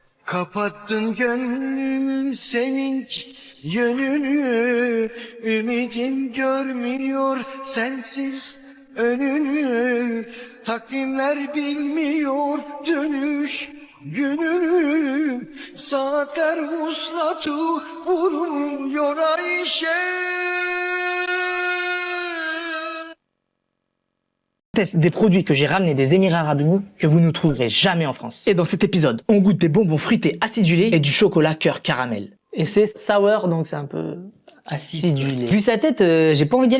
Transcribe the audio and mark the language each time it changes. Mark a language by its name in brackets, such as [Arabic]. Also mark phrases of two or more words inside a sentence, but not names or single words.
[Turkish] Kapattın gönlümü sevinç yönünü, ümidim görmüyor sensiz önünü, takvimler bilmiyor dönüş gününü, saatler vuslatı vurmuyor Ayşe. [French] Teste des produits que j'ai ramenés des Émirats Arabes Unis que vous ne trouverez jamais en France. Et dans cet épisode, on goûte des bonbons fruités acidulés et du chocolat cœur caramel. Et c'est sour, donc c'est un peu acidulé. Vu sa tête, j'ai pas envie d'y aller.